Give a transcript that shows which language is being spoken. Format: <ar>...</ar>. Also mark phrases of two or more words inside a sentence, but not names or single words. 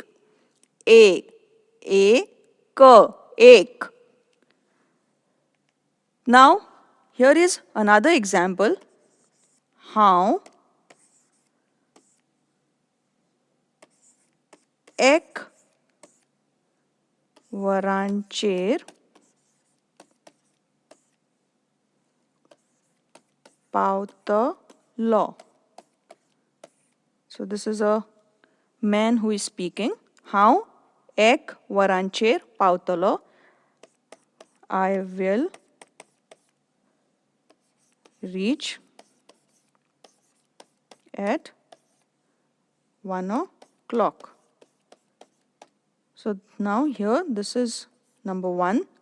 <en>A, k, ek. Now here is another example.</en> <kok>How ek वरांचेर पावतलो.</kok> <en>So this is a man who is speaking.</en> <kok>How ek वरांचेर पावतलो.</kok> <en>I will reach at 1 o'clock. So now here this is number 1.</en>